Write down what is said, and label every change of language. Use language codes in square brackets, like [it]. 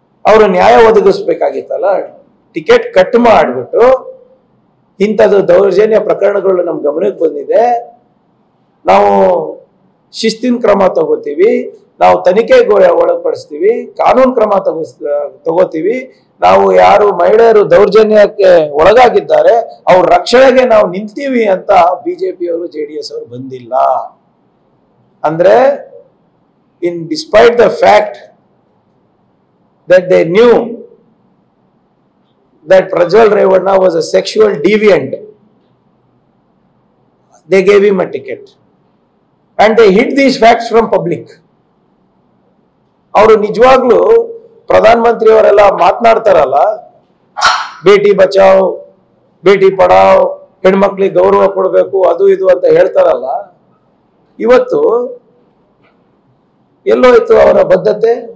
[kn] ಅವರು ನ್ಯಾಯ ಒದಗಿಸ್ಬೇಕಾಗಿತ್ತಲ್ಲ. Ticket cut ಮಾಡಿಬಿಟ್ಟು ಇಂಥದ್ದು ದೌರ್ಜನ್ಯ ಪ್ರಕರಣಗಳು ನಮ್ಮ ಗಮನಕ್ಕೆ ಬಂದಿದೆ, ನಾವು ಶಿಸ್ತಿನ ಕ್ರಮ ತಗೋತೀವಿ, ನಾವು ತನಿಖೆಗೆ ಒಳಪಡಿಸ್ತೀವಿ, ಕಾನೂನು ಕ್ರಮ ತಗೋತೀವಿ, ನಾವು ಯಾರು ಮಹಿಳೆಯರು ದೌರ್ಜನ್ಯಕ್ಕೆ ಒಳಗಾಗಿದ್ದಾರೆ ಅವ್ರ ರಕ್ಷಣೆಗೆ ನಾವು ನಿಂತೀವಿ ಅಂತ ಬಿಜೆಪಿಯವರು JDS ಅವರು ಬಂದಿಲ್ಲ. [en] ಅಂದ್ರೆ despite the fact that they knew that Prajwal Revanna was a sexual deviant, they gave him a ticket and they hid these facts from public. [kn] ಅವರು ನಿಜವಾಗ್ಲೂ ಪ್ರಧಾನ ಮಂತ್ರಿ ಅವರೆಲ್ಲ ಮಾತನಾಡ್ತಾರಲ್ಲ, ಬೇಟಿ ಬಚಾವ್ ಬೇಟಿ ಪಡಾವ್, ಹೆಣ್ಮಕ್ಳಿಗೆ ಗೌರವ ಕೊಡಬೇಕು, ಅದು ಇದು ಅಂತ ಹೇಳ್ತಾರಲ್ಲ, ಇವತ್ತು ಎಲ್ಲೋಯ್ತು ಅವರ ಬದ್ಧತೆ?